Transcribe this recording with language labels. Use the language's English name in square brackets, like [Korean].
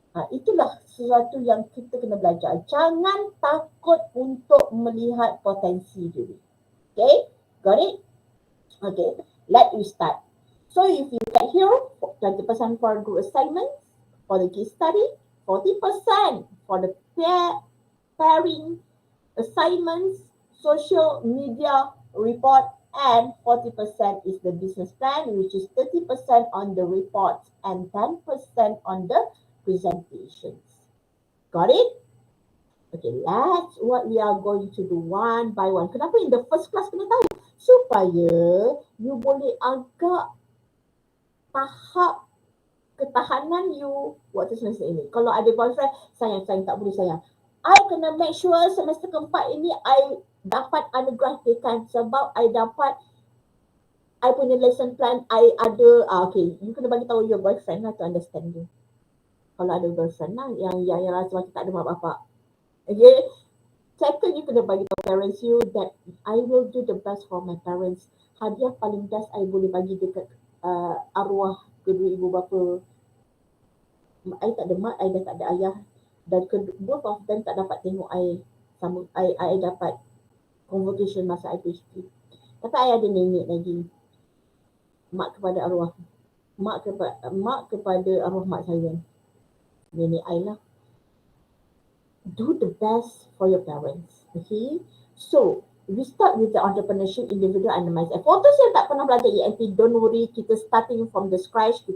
[Malay] Itulah sesuatu yang kita kena belajar. Jangan takut untuk melihat potensi diri. [English] Okay, got it? Okay, let me start. So if you get here, 20% for group assignments, for the case study, 40% for the pairing assignments, social media report, and 40% is the business plan, which is 30% on the reports and 10% on the presentations. Got it? Okay, that's what we are going to do one by one. [Malay] Kenapa [English] in the first class [Malay] kena tahu? Supaya you boleh agak tahap ketahanan you waktu semester ini. Kalau ada boyfriend, sayang tak boleh sayang. I kena make sure semester keempat ini I dapat anugerahkan sebab I punya lesson plan, I ada, okay, you kena bagi tahu your boyfriend lah [English] to understand you. [Malay] Kalau ada boyfriend lah yang rasa macam tak ada mak bapak. Okay. [English] Second, you [Malay] kena bagi tahu [English] parents you that I will do the best for my parents. [Malay] Hadiah paling best I boleh bagi dekat arwah kedua ibu bapa. I tak ada mak, I dah tak ada ayah. Dan both of them tak dapat tengok I sama I dapat convocation masa I PhD. Tapi I ada nenek lagi. Mak kepada arwah. Mak kepada arwah mak saya. Nenek I lah. [English] Do the best for your parents. Okay. So, we start with the entrepreneurship, individual and mindset. For those [Malay] yang tak pernah belajar [English] ENT, don't worry. Kita starting from the scratch.